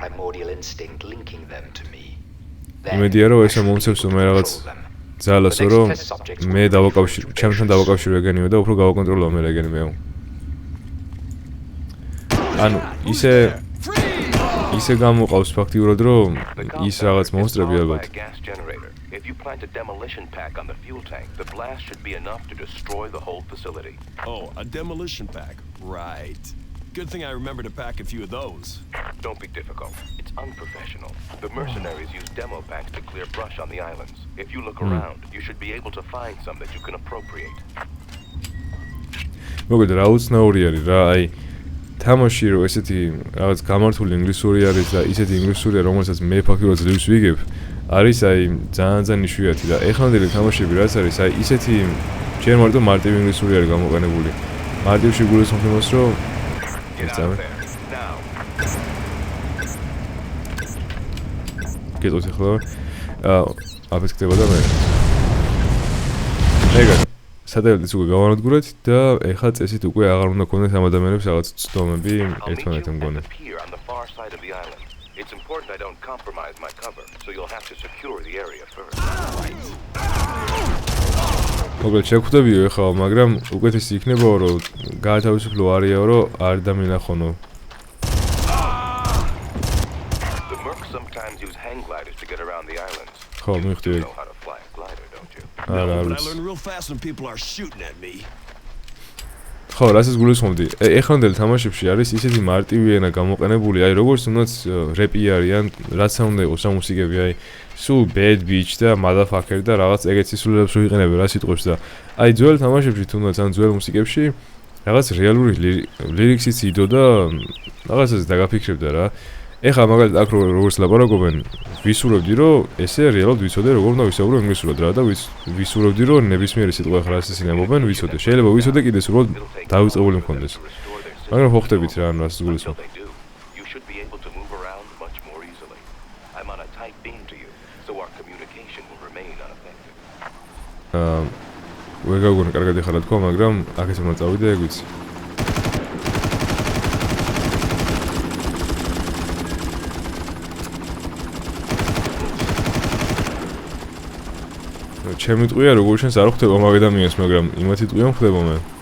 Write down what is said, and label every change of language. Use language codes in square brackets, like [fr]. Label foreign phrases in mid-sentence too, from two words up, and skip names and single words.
[ka] იმედია რომ ესე მომცემსო მე რაღაც ძალასო რომ მე დავაკავშირო, ჩემთან დავაკავშირო ეგენიო და უფრო გავაკონტროლო მე ეგენი მეო. ანუ ისე გამოყავს ფაქტიურად რომ ის რაღაც მონსტრები ალბათ. [en] If you plant a demolition pack on the fuel tank, the blast should be enough to destroy the whole facility. Oh, a demolition pack. Right. Good thing I remember to pack a few of those. Don't be difficult. It's unprofessional. The mercenaries use demo packs to clear brush on the islands. If you look around, you should be able to find some that you can appropriate. [ka] მოგეთ რა უცნაური არის რა, აი თამაში რომ ესეთი რაღაც გამართული ინგლისური არის და ისეთი ინგლისურია რომელსაც მე ფაქტობრივად ძლივს ვიგებ არის აი ძალიან იშვიათი და ეხლანდელი თამაშები რაც არის აი ისეთი ჯერ მარტო მარტივი ინგლისური არის გამოყენებული მარტივში გულისხმობ იმას რომ გეტყვით ახლა აფეთქდება და მე ეგა სადელიც უკვე გავანადგურეთ და ეხლა წესით უკვე აღარ უნდა გქონდეს ამ ადამიანებს რაღაც ცდომები ერთმანეთთან მგონი. [en] It's important I don't compromise my cover, so you'll have to secure the area first. [ka] მოგეთ შევხვდებიო ეხლა, მაგრამ უკეთესი იქნებაო რომ გაათავისუფლო არეაო რომ არ დამინახონო. [en] The mercs sometimes use hang gliders to get around the islands. [ka] ხო, მივხვდი. [en] No, but I learn real fast when people are shooting at me. [ka] ხო, რასაც გულისხმობდი. ეხლანდელ თამაშებში არის ისეთი მარტივი ენა გამოყენებული, აი როგორც თუნდაც რეპი არიან, რაც არ უნდა იყოს ამ მუსიკები, აი სულ [en] bad bitch [ka] და motherfucker და რაღაც ეგეთ სისულელებს ვიყენებენ რა სიტყვებს და აი ძველ თამაშებში თუნდაც ან ძველ მუსიკებში რაღაც რეალური ლირიქსიც იდო და რაღაცას დაგაფიქრებდა რა. ეხლა მაგალითად აქ როგორც ლაპარაკობენ, ვისურვებდი რომ ესე რეალურად ვიცოდე როგორ უნდა ვისაუბრო ინგლისურად რა და ვისურვებდი რომ ნებისმიერი სიტყვა ხარ ასე სინამობენ ვიცოდე. შეიძლება ვიცოდე კიდე სულ დავიწყებული მქონდეს. მაგრამ ხო ხდებით რა, ანუ ასე გულისხმობ. [en] You should be able to move around much more easily. I'm on a tight beam to you, so our communication will remain unaffected. [ka] ვერ გავგონი კარგად ეხლა რა თქვა, მაგრამ აქ ესე უნდა წავიდე, ეგ ვიცი. ჩემი ტყვია როგორ შენს არ ხვდება მაგ ადამიანს, მაგრამ იმათი ტყვია მხვდება მე.